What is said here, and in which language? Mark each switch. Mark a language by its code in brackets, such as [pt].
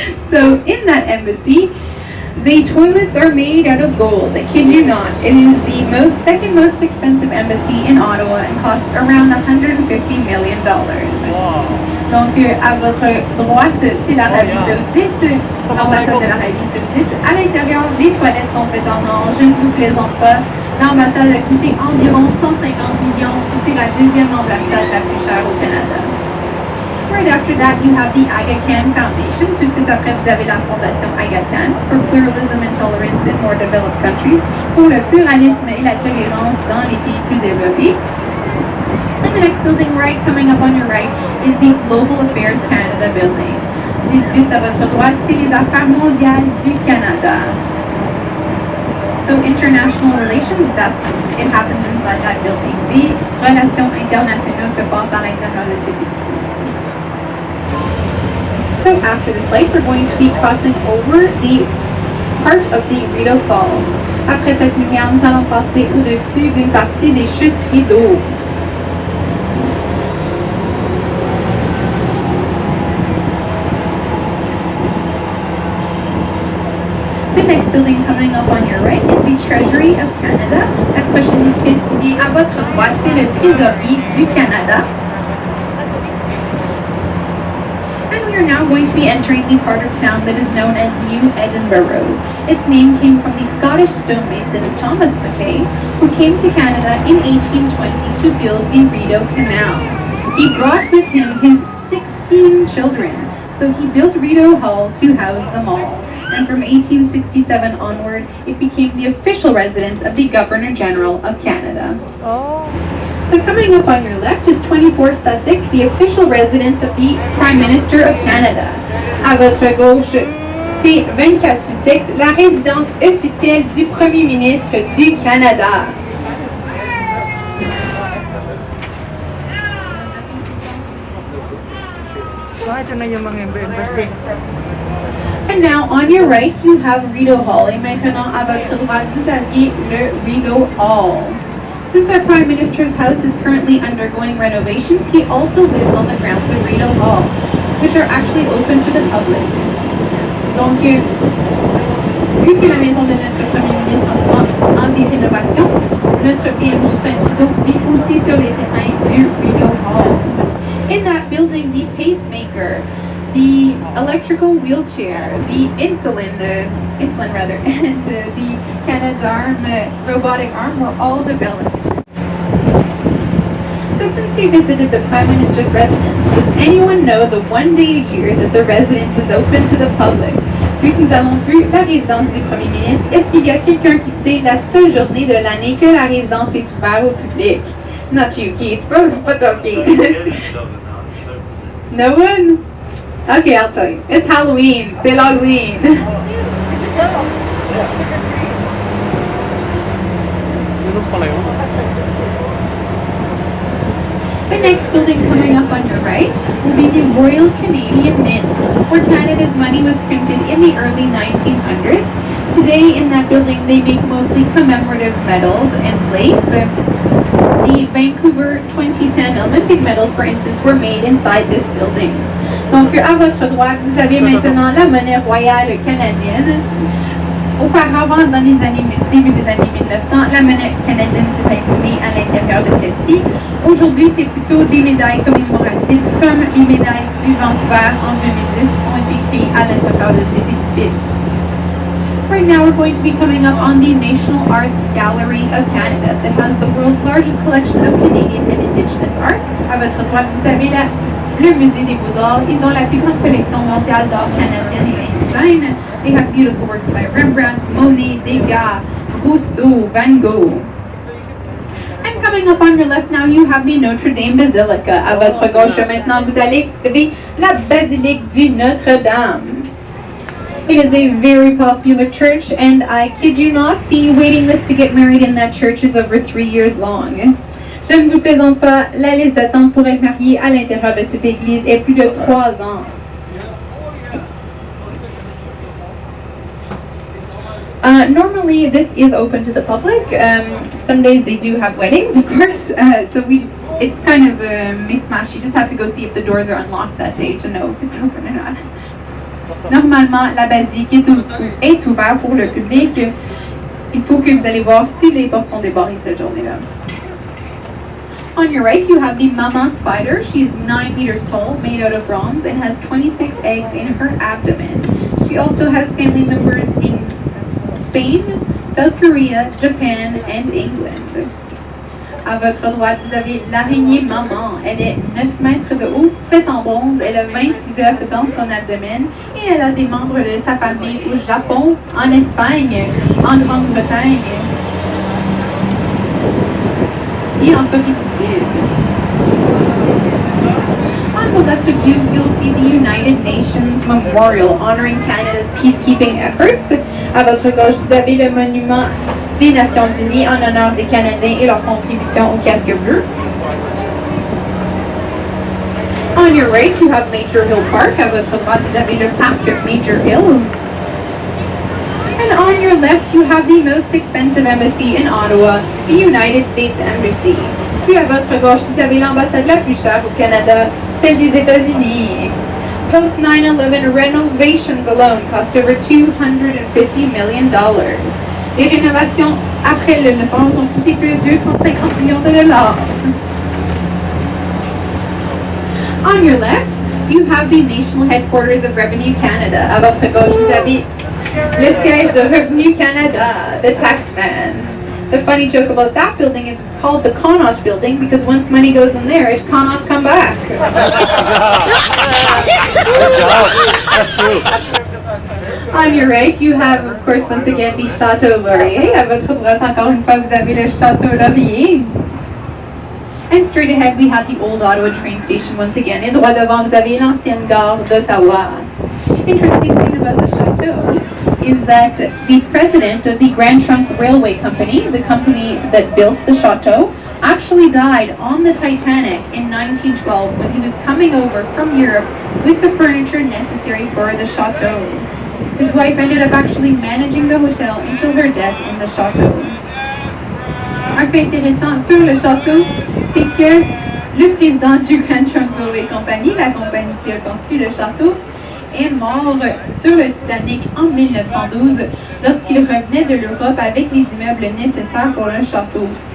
[en] So in that embassy, the toilets are made out of gold. I kid you not. It is the second most expensive embassy in Ottawa and costs around $150 million. Wow. [fr] Donc, à votre droite, c'est l'Arabie Saoudite, l'ambassade de l'Arabie Saoudite. À l'intérieur, les toilettes sont faites en or. Je ne vous plaisante pas. L'ambassade a coûté environ 150 millions. C'est la deuxième ambassade la plus chère au Canada. [en] Right after that, you have the Aga Khan Foundation. [fr] Tout de suite après, vous avez la fondation Aga Khan for Pluralism and Tolerance in More Developed Countries, pour le pluralisme et la tolérance dans les pays plus développés. [en] And the next building coming up on your right, is the Global Affairs Canada building. [fr] L'édifice à votre droite, c'est les Affaires mondiales du Canada. [en] So international relations, it happens inside that building. [fr] Les relations internationales se passent à l'intérieur de cet édifice. [en] So after this light, we're going to be crossing over the part of the Rideau Falls. [fr] Après cette lumière, nous allons passer au-dessus d'une partie des chutes Rideau. [en] The next building coming up on your right is the Treasury of Canada. [fr] La prochaine édifice qui est à votre droite, c'est le Trésorier du Canada. [en] And we are now going to be entering the part of town that is known as New Edinburgh. Its name came from the Scottish stonemason Thomas Mackay, who came to Canada in 1820 to build the Rideau Canal. He brought with him his 16 children, so he built Rideau Hall to house them all. And from 1867 onward, it became the official residence of the Governor General of Canada. Oh. So coming up on your left is 24 Sussex, the official residence of the Prime Minister of Canada. [fr] À votre gauche, c'est 24 Sussex, la résidence officielle du Premier ministre du Canada. [tl] So, ito na yung mga embassy. [en] And now, on your right, you have Rideau Hall. [fr] Et maintenant, à votre droite, vous avez le Rideau Hall. [en] Since our Prime Minister's house is currently undergoing renovations, he also lives on the grounds of Rideau Hall, which are actually open to the public. [fr] Donc, vu que la maison de notre Premier ministre en ce moment en des rénovations, notre PM Justin Trudeau vit aussi sur les terrains du Rideau Hall. [en] In that building, the pacemaker, the electrical wheelchair, the insulin, and the Canadarm robotic arm were all developed. So since we visited the Prime Minister's residence, does anyone know the one day a year that the residence is open to the public? [fr] Vu que nous avons vu la résidence du Premier ministre, est-ce qu'il y a quelqu'un qui sait la seule journée de l'année que la résidence est ouverte au public? [en] Not you, Keith. [fr] Pas toi, Keith. [en] No one? Okay, I'll tell you. It's Halloween. [fr] C'est l'Halloween. [en] The next building coming up on your right will be the Royal Canadian Mint, where Canada's money was printed in the early 1900s. Today in that building they make mostly commemorative medals and plates. The Vancouver 2010 Olympic medals, for instance, were made inside this building. [fr] Donc, à votre droite, vous avez maintenant la monnaie royale canadienne. Auparavant, dans les début des années 1900, la monnaie canadienne était imprimée à l'intérieur de celle-ci. Aujourd'hui, c'est plutôt des médailles commémoratives, comme les médailles du Vancouver en 2010 ont été créées à l'intérieur de cet édifice. [en] Right now we're going to be coming up on the National Arts Gallery of Canada that has the world's largest collection of Canadian and Indigenous art. [fr] À votre droite, vous avez le Musée des Beaux-Arts. Ils ont la plus grande collection mondiale d'art canadienne et indigène. [en] They have beautiful works by Rembrandt, Monet, Degas, Rousseau, Van Gogh. And coming up on your left now, you have the Notre Dame Basilica. [fr] À votre gauche maintenant, vous allez trouver la Basilique du Notre-Dame. [en] It is a very popular church, and I kid you not, the waiting list to get married in that church is over 3 years long. [fr] Je ne vous présente pas, la liste d'attente pour être marié à l'intérieur de cette église est plus de 3 ans. [en] Normally, this is open to the public. Some days they do have weddings, of course. It's kind of a mixed match. You just have to go see if the doors are unlocked that day to know if it's open or not. [fr] Normalement, la basilique est ouverte pour le public. Il faut que vous allez voir si les portes sont débarrées cette journée-là. [en] On your right, you have the mama spider. She's 9 meters tall, made out of bronze, and has 26 eggs in her abdomen. She also has family members in Spain, South Korea, Japan, and England. [fr] À votre droite, vous avez l'araignée maman. Elle est 9 mètres de haut, faite en bronze. Elle a 26 œufs dans son abdomen et elle a des membres de sa famille au Japon, en Espagne, en Grande-Bretagne et en Corée du Sud. [en] On the left of you, you'll see the United Nations Memorial honoring Canada's peacekeeping efforts. [fr] À votre gauche, vous avez le monument des Nations Unies en honneur des Canadiens et leur contribution au casque bleu. [en] On your right, you have Major Hill Park. [fr] À votre droite, vous avez le parc Major Hill. [en] And on your left, you have the most expensive embassy in Ottawa, the United States Embassy. [fr] Puis à votre gauche, vous avez l'ambassade la plus chère au Canada, celle des États-Unis. [en] Post 9/11, renovations alone cost over $250 million. [fr] Les rénovations après le 9/11 ont coûté plus de 250 millions de dollars. [en] On your left, you have the national headquarters of Revenue Canada. [fr] À votre gauche, vous avez le siège de Revenu Canada, [en] the taxman. The funny joke about that building is it's called the Connors building because once money goes in there, it cannot come back. On your right, you have, of course, once again, the Château Laurier. [fr] À votre droite, encore une fois, vous avez le Château Laurier. [en] And straight ahead, we have the old Ottawa train station once again. [fr] Et droit devant, vous avez l'ancienne gare d'Ottawa. [en] Interesting thing about the Château is that the president of the Grand Trunk Railway Company, the company that built the Chateau, actually died on the Titanic in 1912 when he was coming over from Europe with the furniture necessary for the Chateau. His wife ended up actually managing the hotel until her death in the Chateau. [fr] Un fait intéressant sur le Château, c'est que le président du Grand Trunk Railway Company, la compagnie qui a construit le Château, est mort sur le Titanic en 1912 lorsqu'il revenait de l'Europe avec les immeubles nécessaires pour le château.